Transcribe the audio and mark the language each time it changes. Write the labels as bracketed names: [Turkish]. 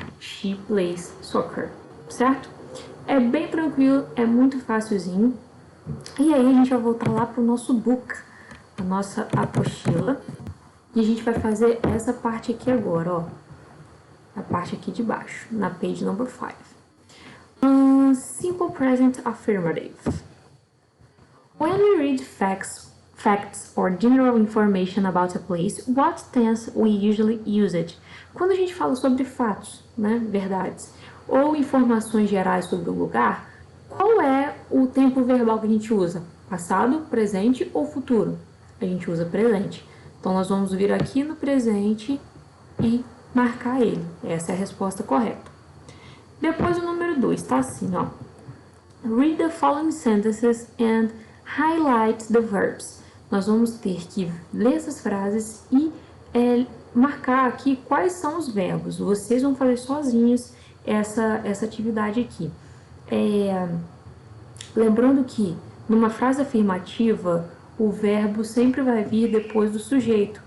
[English] She plays soccer, [Portuguese] certo? É bem tranquilo, é muito facilzinho. E aí a gente vai voltar lá para o nosso book, a nossa apostila. E a gente vai fazer essa parte aqui agora, ó. A parte aqui de baixo, na [English] page number [Portuguese] 5. [English] Simple present affirmative. When we read facts or general information about a place, what tense we usually use it? [Portuguese] Quando a gente fala sobre fatos, né, verdades, ou informações gerais sobre o lugar, qual é o tempo verbal que a gente usa? Passado, presente ou futuro? A gente usa presente. Então, nós vamos vir aqui no presente e marcar ele. Essa é a resposta correta. Depois, o número 2, tá assim, ó. [English] Read the following sentences and highlight the verbs. [Portuguese] Nós vamos ter que ler essas frases e marcar aqui quais são os verbos. Vocês vão fazer sozinhos essa atividade aqui. Lembrando que numa frase afirmativa, o verbo sempre vai vir depois do sujeito.